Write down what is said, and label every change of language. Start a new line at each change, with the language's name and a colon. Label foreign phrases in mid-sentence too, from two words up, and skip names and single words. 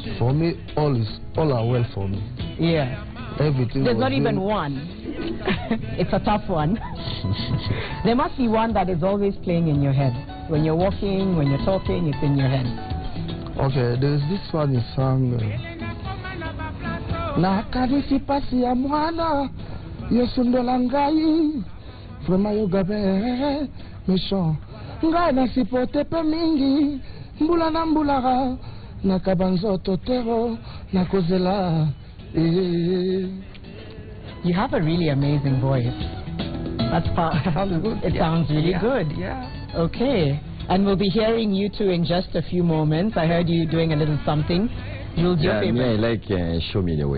English: For me, all are well for me. Yeah. Everything. There's not even one. It's a tough one. There must be one that is always playing in your head. When you're walking, when you're talking, it's in your head. Okay, there's this one is sung.
Lingala: Na kadisi pasi ya mwana yosundola ngai Frema yogabe meshon Ngai nasipote pe mingi Mbula na mbulaga Nakabanzo totero Nakozela
English: You have a really amazing voice. It sounds really good. Yeah. Okay. And we'll be hearing you two in just a few moments. I heard you doing a little something. Jules, your favorite? I like Show Me the Way.